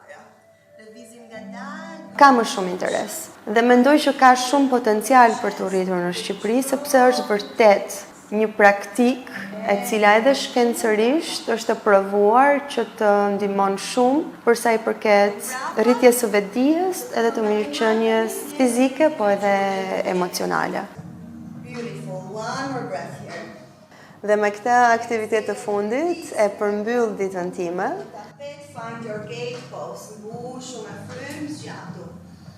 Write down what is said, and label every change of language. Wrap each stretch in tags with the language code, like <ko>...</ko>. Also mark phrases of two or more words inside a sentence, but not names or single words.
<sq>Ka më shumë interes dhe mendoj që ka shumë potencial për të rritur në Shqipëri, sepse është vërtet një praktikë e cila edhe shkencërisht është e provuar që të ndihmon shumë për sa i përket rritjes së vetdijes edhe të mirëqenies fizike, po edhe emocionale.</sq> <en>Beautiful. One more breath here.</en> <sq>Dhe me këtë aktivitet të fundit e përmbyll ditën time.</sq> <en>Find your gate pose.</en> <sq>Mbush me frymë zgjatu.</sq>